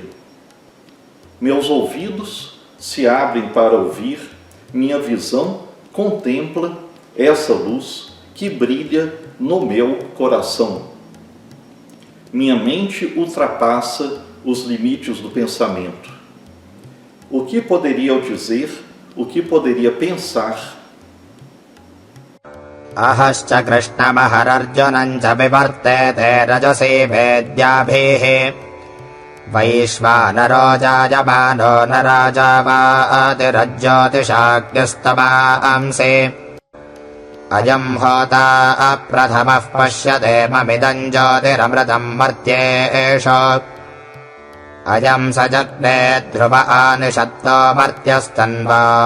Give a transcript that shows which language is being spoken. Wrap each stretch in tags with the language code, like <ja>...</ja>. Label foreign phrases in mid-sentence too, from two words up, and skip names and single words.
<pt>Meus ouvidos se abrem para ouvir, minha visão contempla essa luz que brilha no meu coração. Minha mente ultrapassa os limites do pensamento. O que poderia eu dizer, o que poderia pensar?</pt> <sa>Ahascha Krishna Mahararjunancha vivartete rajasi vedyabihi Vaishvanaro jayamano narajavaadirajyotishakyastamamsi Ayam hota aprathamah pashyate mamidam jyotiramritam martyesha Ayam sajagne dhruva anishatto martyastanva</sa>